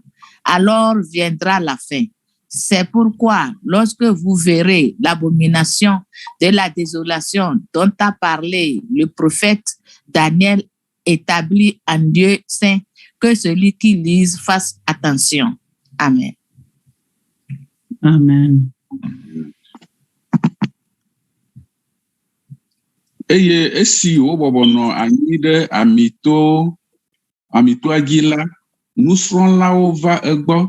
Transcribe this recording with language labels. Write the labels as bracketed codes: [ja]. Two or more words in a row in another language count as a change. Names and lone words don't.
[fr] Alors viendra la fin. C'est pourquoi, lorsque vous verrez l'abomination de la désolation dont a parlé le prophète Daniel établi en Dieu saint, que celui qui lise fasse attention. Amen. Amen. [ee] Eye esi wobɔbɔnɔ anyi ɖe amitoa dzi la, nusrɔ̃lawo va egbɔ.